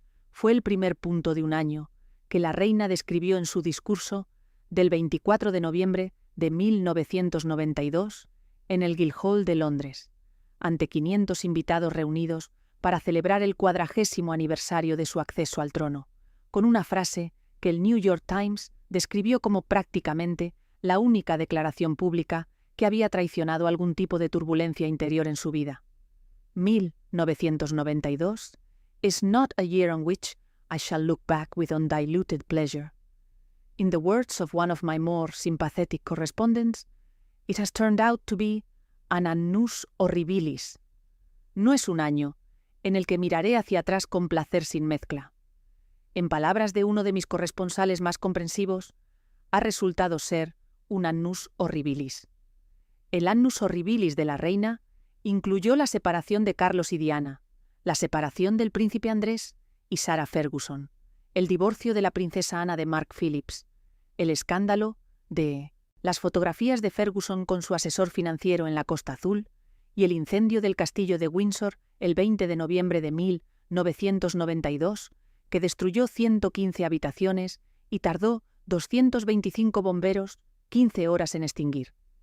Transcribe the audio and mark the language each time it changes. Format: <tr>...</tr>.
<es>Fue el primer punto de un año que la reina describió en su discurso del 24 de noviembre de 1992 en el Guildhall de Londres, ante 500 invitados reunidos para celebrar el 40º aniversario de su acceso al trono, con una frase que el New York Times describió como prácticamente la única declaración pública que había traicionado algún tipo de turbulencia interior en su vida.</es> <en>1992 is not a year on which I shall look back with undiluted pleasure. In the words of one of my more sympathetic correspondents, it has turned out to be an annus horribilis.</en> <es>No es un año en el que miraré hacia atrás con placer sin mezcla. En palabras de uno de mis corresponsales más comprensivos, ha resultado ser un annus horribilis. El annus horribilis de la reina incluyó la separación de Carlos y Diana, la separación del príncipe Andrés y Sarah Ferguson, el divorcio de la princesa Ana de Mark Phillips, el escándalo de las fotografías de Ferguson con su asesor financiero en la Costa Azul y el incendio del castillo de Windsor el 20 de noviembre de 1992, que destruyó 115 habitaciones y tardó 225 bomberos 15 horas en extinguir.</es>